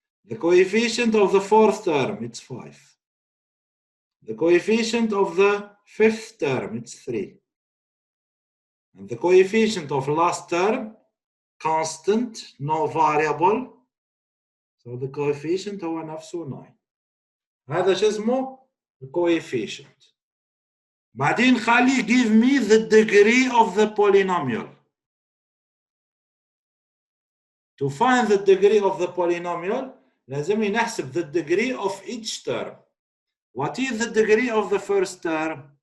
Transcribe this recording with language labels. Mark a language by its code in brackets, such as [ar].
[en] The coefficient of the fourth term, it's 5. The coefficient of the fifth term, it's 3. And the coefficient of last term, constant, no variable. So the coefficient [ar] هو نفسه [en] 9. [ar] هذا شو اسمه؟ coefficient. بعدين خلي [en] give me the degree of the polynomial. To find the degree of the polynomial, [ar] لازم نحسب [en] the degree of each term. What is the degree of the first term?